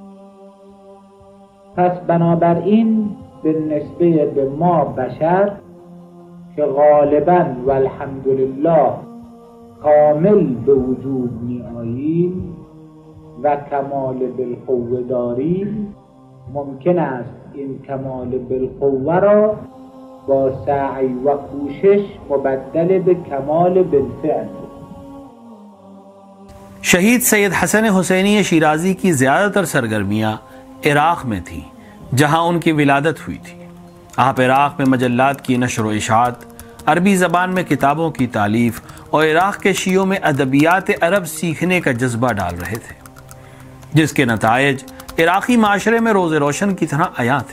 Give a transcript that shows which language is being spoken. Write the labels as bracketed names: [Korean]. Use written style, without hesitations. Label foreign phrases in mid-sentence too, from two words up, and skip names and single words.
[Persian] پس بنابراین به نسبه به ما بشر که غالباً و الحمدلله کامل به وجود می آییم و کمال بالقوه داریم، ممکن است این کمال بالقوه را با سعی و کوشش مبدل به کمال بالفعل. [Urdu] شہید سید حسن حسینی شیرازی کی زیادہ تر سرگرمیاں عراق میں تھیں، جہاں ان کی ولادت ہوئی تھی۔ آپ عراق میں مجلات کی نشر و اشاعت، عربی زبان میں کتابوں کی تالیف اور عراق کے شیعوں میں ادبیات عرب سیکھنے کا جذبہ ڈال رہے تھے، جس کے نتائج عراقی معاشرے میں روز روشن کی طرح عیاں تھے۔